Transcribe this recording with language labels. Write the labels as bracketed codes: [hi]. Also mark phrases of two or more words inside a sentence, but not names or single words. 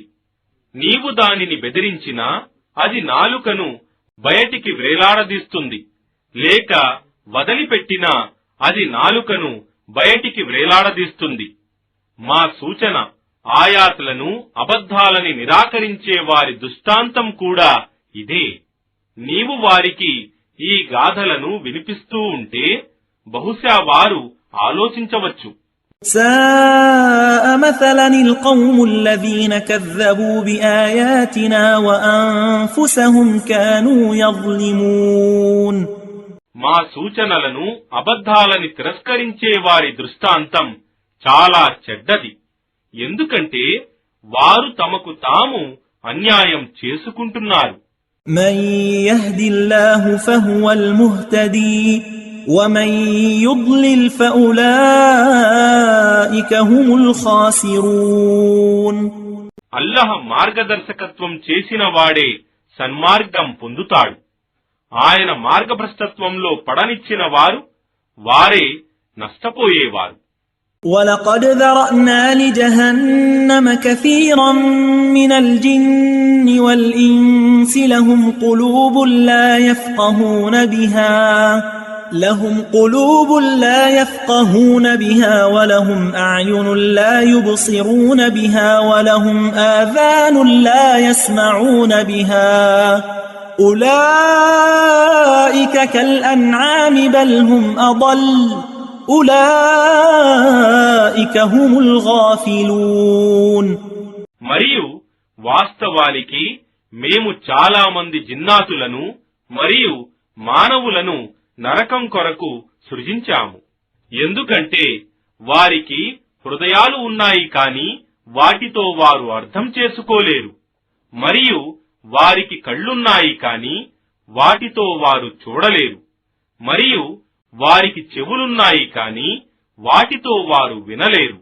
[te] నీవు దానిని బెదిరించినా అది నాలుకను బయటికి వ్రేలాడదీస్తుంది, లేక వదిలిపెట్టినా అది నాలుకను బయటికి వ్రేలాడదీస్తుంది. మా సూచన ఆయాతులను అబద్ధాలని నిరాకరించే వారి దృష్టాంతం కూడా ఇదే. నీవు వారికి ఈ గాథలను వినిపిస్తూ ఉంటే బహుశా వారు ఆలోచించవచ్చు. [ar] ساء مثلا القوم الذين كذبوا بآياتنا وأنفسهم كانوا يظلمون. [te] మా సూచనలను అబద్ధాలని తిరస్కరించే వారి దృష్టాంతం చాలా చెడ్డది, ఎందుకంటే వారు తమకు తాము అన్యాయం చేసుకుంటున్నారు. [ar] من يهد الله فهو المهتدي ومن يضلل فأولئك هم الخاسرون. [te] అల్లాహ్ మార్గదర్శకత్వం చేసిన వాడే సన్మార్గం పొందుతాడు. ఆయన మార్గభ్రష్టత్వంలో పడనిచ్చిన వారు వారే నష్టపోయేవారు. [ar] وَلَقَدْ ذَرَأْنَا لِجَهَنَّمَ كَثِيرًا مِنَ الْجِنِّ وَالْإِنسِ لَهُمْ قُلُوبٌ لَا يَفْقَهُونَ بِهَا وَلَهُمْ أَعْيُنٌ لَا يُبْصِرُونَ بِهَا وَلَهُمْ آذَانٌ لَا يَسْمَعُونَ بِهَا أُولَئِكَ كَالْأَنْعَامِ بَلْ هُمْ أَضَلُّ أُولَئِكَ هُمُ الْغَافِلُونَ. [te] మరియు వాస్తవానికి మేము చాలా మంది జిన్నాతులను మరియు మానవులను నరకం కొరకు సృజించాము, ఎందుకంటే వారికి హృదయాలు ఉన్నాయి కాని వాటితో వారు అర్థం చేసుకోలేరు, మరియు వారికి కళ్ళున్నాయి కాని వాటితో వారు చూడలేరు, మరియు వారికి చెవులున్నాయి కాని వాటితో వారు వినలేరు.